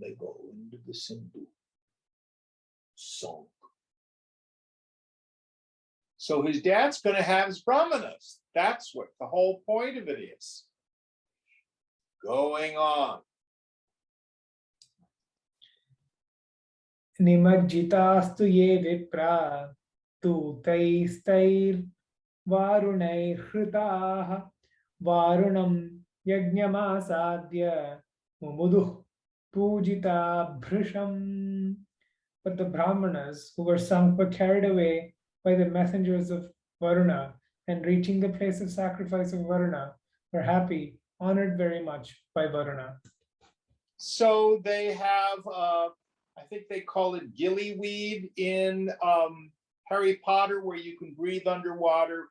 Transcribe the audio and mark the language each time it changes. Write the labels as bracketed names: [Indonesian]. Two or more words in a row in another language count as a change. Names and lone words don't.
[English] They go into the Sindhu, sunk. So his dad's going to have his Brahmanas. That's what the whole point of it is. Going on. [Sanskrit] निमज्जितास्तु ये विप्र तु तैस्तैर् वरुणैर्हृताः वरुणं यज्ञमासाद्य मुमुदुः पूजिता भृशम्. [English] But the Brahmanas who were sunk were carried away by the messengers of Varuna, and reaching the place of sacrifice of Varuna were happy, honored very much by Varuna. So they have, I think they call it gillyweed in Harry Potter, where you can breathe underwater.